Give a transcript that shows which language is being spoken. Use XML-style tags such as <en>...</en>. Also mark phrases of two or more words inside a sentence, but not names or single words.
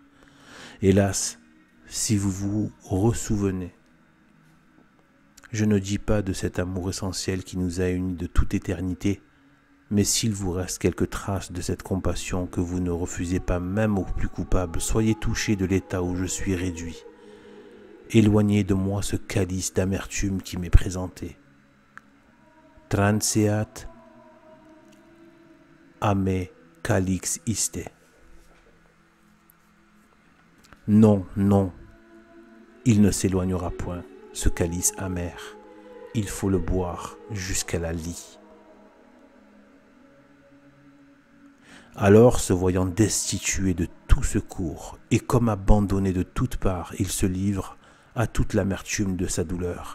<fr>Hélas, si vous vous ressouvenez, je ne dis pas de cet amour essentiel qui nous a unis de toute éternité, mais s'il vous reste quelques traces de cette compassion que vous ne refusez pas même aux plus coupables, soyez touchés de l'état où je suis réduit. Éloignez de moi ce calice d'amertume qui m'est présenté.</fr> <la>Transeat ame calix iste.</la> <fr>Non, non, il ne s'éloignera point, ce calice amer. Il faut le boire jusqu'à la lie. Alors, se voyant destitué de tout secours et comme abandonné de toutes parts, il se livre à toute l'amertume de sa douleur.</fr>